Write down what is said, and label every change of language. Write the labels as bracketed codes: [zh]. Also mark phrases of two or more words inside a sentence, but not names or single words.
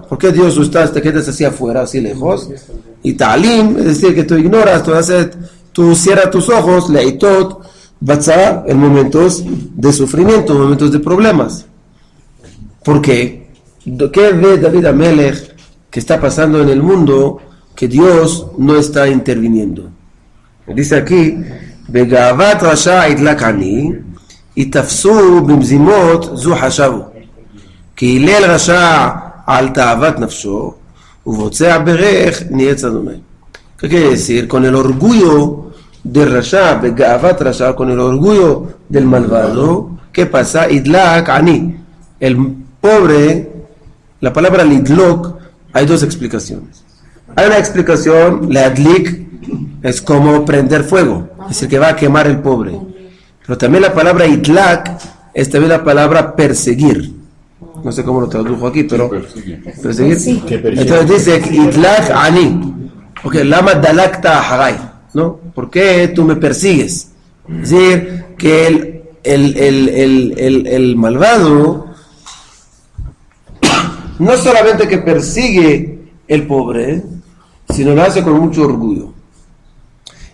[es] ¿Por qué Dios te quedas así afuera, así lejos? Y Ta'alim, es decir, que tú ignoras, tú cierras tus ojos, [he] לעתות בצרה, [es] en momentos de sufrimiento, en momentos de problemas. ¿Por qué? ¿Qué ve David Amelech que está pasando en el mundo que Dios no está interviniendo? Dice aquí, [he] בגאות רשע ידלק עני, יתפשו במזמות זו חשבו, כי הלל רשע על תאות נפשו, ובצע ברך נאץ יהוה. [es] ¿Qué quiere decir? Con el orgullo de Rasha, [he] בגאות רשע, [es] con el orgullo del malvado, ¿qué pasa? [he] ידלק עני, [es] el pobre, la palabra lidlok, hay dos explicaciones. Hay una explicación, la adlik, es como prender fuego, es decir, que va a quemar el pobre. Pero también la palabra idlak es también la palabra perseguir. No sé cómo lo tradujo aquí, pero perseguir. Sí. Entonces dice [he] ידלק עני. [es] Ok, [he] למה דלקת אחרי, [es] ¿no? ¿Por qué tú me persigues? Es decir, que el malvado no solamente que persigue el pobre, sino lo hace con mucho orgullo.